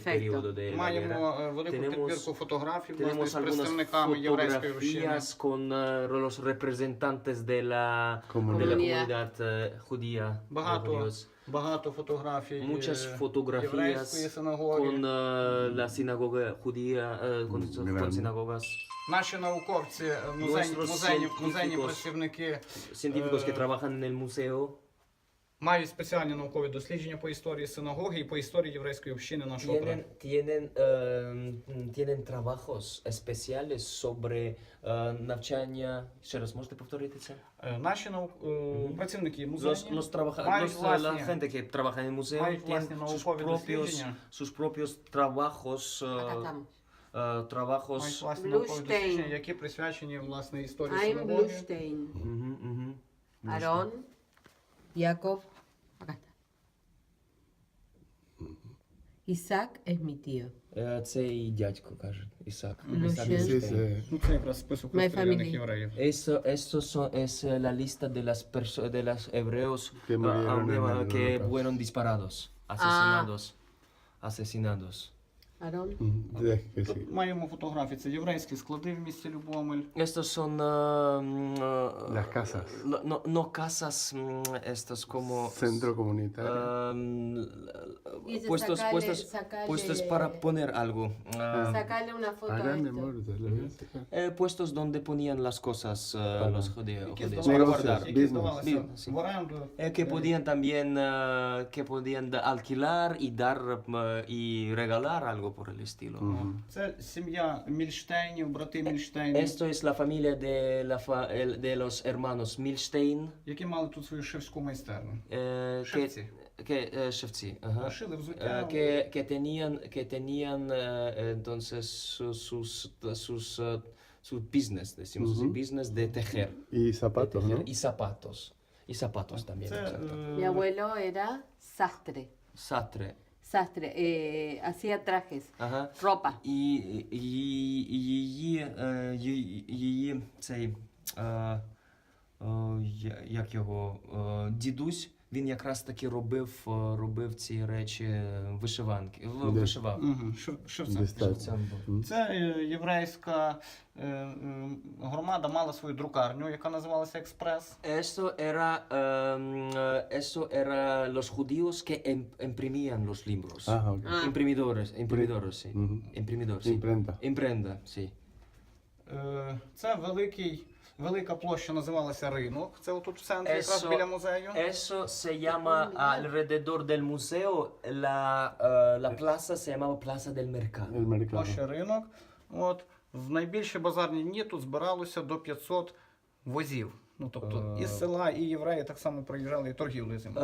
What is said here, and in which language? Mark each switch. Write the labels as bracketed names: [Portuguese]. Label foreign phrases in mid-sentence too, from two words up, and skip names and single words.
[Spanish] Perfecto. periodo de la guerra. [Ukrainian] Маємо велику [Spanish] Tenemos- [Ukrainian] підбірку фотографій власне, [Spanish] Tenemos [Ukrainian] з [Spanish] algunas [Ukrainian] представниками єврейської общини. [Spanish] fotografías con los representantes de la Comunidad. comunidad judía. de [Ukrainian] Багато, [Spanish] judíos. [Ukrainian] багато фотографій [Spanish] Muchas [Ukrainian] єврейської [Spanish] fotografías [Ukrainian] синагоги. [Spanish] con la sinagoga judía, con Grande. sinagogas. [Ukrainian] Наші науковці, музейні працівники [Spanish] Científicos que trabajan en el museo [Ukrainian] мають спеціальні наукові дослідження по історії синагоги і по історії єврейської общини нашого краю. [Spanish] tienen trabajos especiales sobre навчання. [Ukrainian] Ще раз можете повторити це? Наші працівники музейні мають [Spanish] la [Ukrainian] власні, [Spanish] gente que trabaja en el museo [Ukrainian] мають [Spanish] tienen [Ukrainian] власні наукові дослідження. [Spanish] sus propios trabajos, Acá estamos. [Ukrainian] Мають [Spanish] trabajos. [Ukrainian] власні наукові Bluestein. дослідження, які присвячені власне історії Ein синагоги. [Spanish] Bluestein. Ujú, ujú. Aarón. Jacob. Acá está. Isaac es mi tío. [Ukrainian] Це і дядько каже, Ісак. [Spanish] Lucien. Sí, sí. [Ukrainian] Ну, це якраз список [English] My [Ukrainian] розстріляних [English] family. [Ukrainian] євреїв. [Spanish] Esto es la lista de de los hebreos Que murieron en el que holocausto. fueron disparados, asesinados. Aarón. Que sí. [Ukrainian] Тут маємо фотографії. Це єврейські склади в місті Любомель. [Spanish] Estos son Las casas. no casas, estos como Centro comunitario. Dice, puestos para poner algo. Sacarle una foto a Acá, mi esto. amor, te lo voy a sacar. Puestos donde ponían las cosas los judíos. [Ukrainian] Які [Spanish] Para [Ukrainian] здавалися, [Spanish] guardar. [Ukrainian] які [Spanish] Business. [Ukrainian] здавалися [Spanish] Business, [Ukrainian] в оренду. [Spanish] Que podían también alquilar y dar y regalar algo por el estilo. [Ukrainian] Це сім'я Мільштейнів, брати Мільштейн, [Spanish] Esto es la familia de los hermanos Milstein, [Ukrainian] які мали тут свою шивську майстерню. que, шевці, ага. Шили взуття. [Spanish] que tenían entonces su business, decimos así, business de tejer. Y zapatos, de ¿no? tejer, y zapatos también, [Ukrainian] Це [Spanish] exacto. Mi abuelo era sastre. Sastre, Sastre. Hacía trajes. [Ukrainian] ага. [Spanish] Ropa. [Ukrainian] І її цей, як його, дідусь, він якраз таки робив ці речі вишиванки, вишивав. Шивцем. Десь так. Шевцем був. Це єврейська громада мала свою друкарню, яка називалася Експрес. [Spanish] Eso era los judíos que imprimían los libros. Ah, ok. Imprimidores, sí. Ujú. Imprimidor, sí. Imprenta. Imprenta, sí. [Ukrainian] Це велика площа називалася Ринок. Це отут в центрі, якраз [Spanish] Eso- [Ukrainian] біля музею. [Spanish] Eso se llama alrededor del museo, la plaza se llamaba Plaza del Mercado. El mercado. [Ukrainian] Площа Ринок. От. В найбільші базарні дні тут збиралося до 500 возів Ну, тобто із села, і євреї так само приїжджали і торгівлею займалися.